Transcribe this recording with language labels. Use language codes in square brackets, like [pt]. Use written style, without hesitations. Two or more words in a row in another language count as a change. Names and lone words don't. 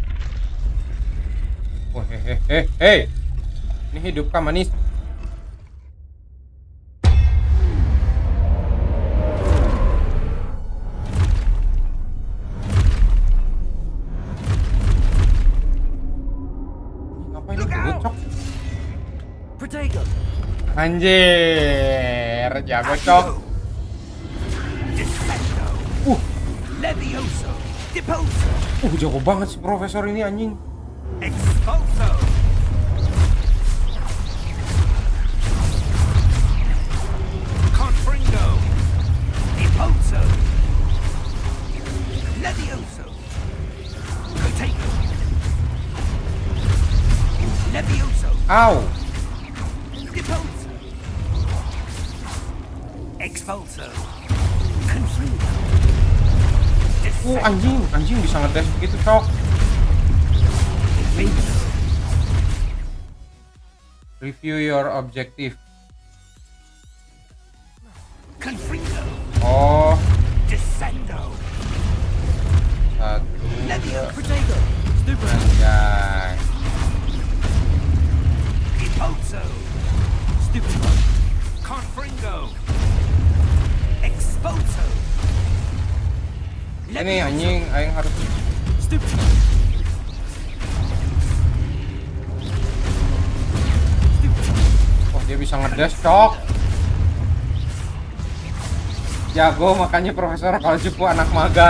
[id] Oh, hei. Ini hidup kah manis? Ngapain ini Cok? Protego. Anjir, jago Cok. Levioso! Deposo! Jago banget si profesor ini anjing. Expulso! Confringo! Deposo! Levioso! Protego! Levioso! Au. Deposo! Expulso! Confringo! Anjing bisa ngetes begitu, Cok. [en] Review your objective. [id] Confringo! Oh, Descendo! satu. Protego. Stupid. Anjay. Deposo! Stupid. Confringo! Expulso! Ini anjing, aing harus Stupid. dia bisa ngedes, Cok. Jago makanya profesor kalau cepu anak magang.